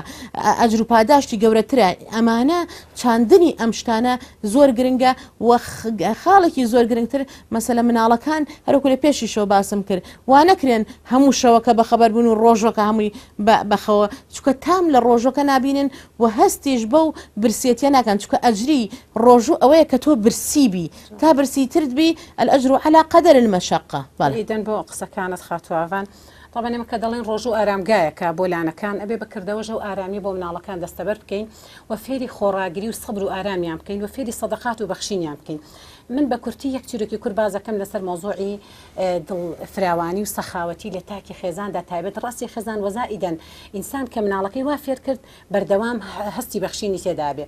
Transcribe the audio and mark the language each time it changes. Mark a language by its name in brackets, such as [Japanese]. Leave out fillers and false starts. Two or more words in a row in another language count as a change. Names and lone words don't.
[Central Kurdish] ئەجر و پاداشتی گەورەترە ئەمانە چاندنی ئەم شتانە زۆر گرنگە و خاڵێکی زۆر گرنگتر مەسەلە مناڵەکان هەروکو لە پێشی شەو باسم کرد وا نەکرێن هەموو شەوەکە بەخەبەر بوون و ڕۆژەکە هەمووی بەخەوە چکە تام لە ڕۆژەکە نبینن و هەستیش بەو برسێتیە ناکەن چکە ئەجری ڕۆژوو ئەوەیە کە تۆ برسیبی تا برسیترت بی [Arabic] الأجر على قدر المشقة. [Central Kurdish] إذن بۆ قسەکانت خاتووان طبعا ئێمە کە دەڵێن ڕۆژوو ئارامگایەکە بۆ لانەکان ئەبێ بەکردەوەژە و ئارامی بۆ مناڵەکان دەستەبەر بکەین و فێری خۆڕاگری و سەبر و ئارامیان بکەین و فێری سەدەقات و بەخشینیان بکەین. من بە کورتی یەک چیرۆکی کوربازەکەم لەسەر مۆزوعی دڵفراوانی و سەخاوەتی لە تاکی خێزاندا تایبەت ڕاستی خێزان وەزائیدەن ئینسان کە مناڵەکەی وا فێر کرد بەردەوام هەستی بەخشینی تێدا بێ.